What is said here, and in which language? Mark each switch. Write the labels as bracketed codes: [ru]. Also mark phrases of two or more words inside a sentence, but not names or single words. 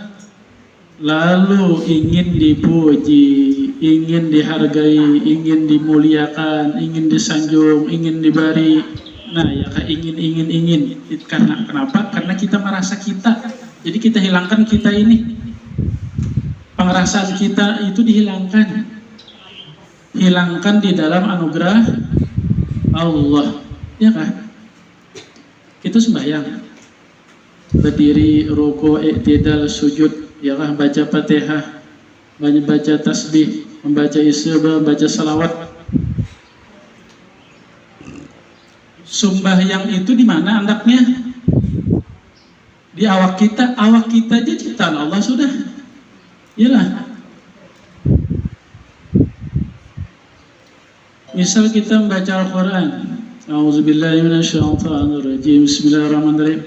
[id] Lalu ingin dipuji, ingin dihargai, ingin dimuliakan, ingin disanjung, ingin diberi. Nah ya kah, ingin. Karena kenapa? Karena kita merasa kita. Jadi kita hilangkan kita ini. Pengerasaan kita itu dihilangkan. Hilangkan di dalam anugerah Allah. Ya kah? Kita sembahyang. Berdiri, ruku', i'tidal, sujud. Ya kah? Baca Fatihah, baca tasbih, membaca istighfar, baca salawat. Sembahyang itu di mana andaknya? Di awak kita aja ciptaan Allah sudah. Iyalah. Misal kita membaca Al-Quran, [ar] أعوذ بالله من الشيطان الرجيم، بسم الله الرحمن الرحيم.